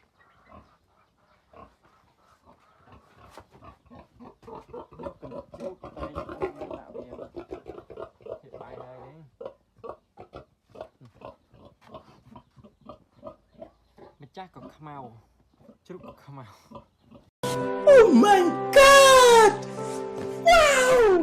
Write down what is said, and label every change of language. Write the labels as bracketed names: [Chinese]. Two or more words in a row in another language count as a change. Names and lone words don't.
[Khmer] កណ្ដុកជ្រូកតែដាក់វាហេបាយហើយនេះម្ចាស់ក៏ខ្មៅជ្រូកក៏ខ្មៅ [English] Oh my god wow